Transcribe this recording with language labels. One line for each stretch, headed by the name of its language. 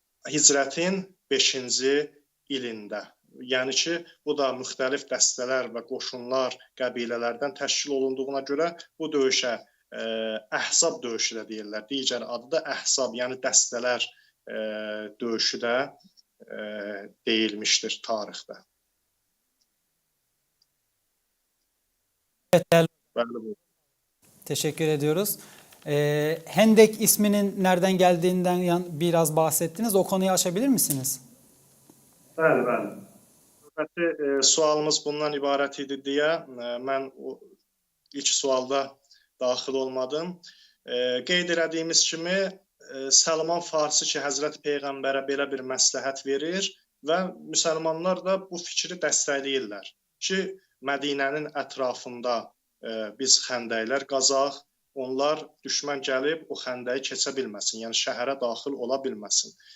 Azerbaijani: Hicrətin 5-ci ilində. Yəni ki, bu da müxtəlif dəstələr və qoşunlar qəbilələrdən təşkil olunduğuna görə bu döyüşə Əhzab döyüşü də deyirlər. Digər adı da Əhzab, yəni dəstələr döyüşü də deyilmişdir tarixdə.
Turkish: Evet, teşekkür ediyoruz. Hendek isminin nereden geldiğinden biraz bahsettiniz. O konuyu açabilir misiniz?
Azerbaijani: Bəli. Növbəti sualımız bundan ibarət idi deyə mən ilk sualda daxil olmadım. Qeyd elədiyimiz kimi Salman Farsi ki, Həzrət Peyğəmbərə belə bir məsləhət verir və müsəlmanlar da bu fikri dəstəkləyirlər ki, Mədinənin ətrafında biz xəndəklər qazaq, onlar düşmən gəlib o xəndəyi keçə bilməsin, yəni şəhərə daxil ola bilməsin.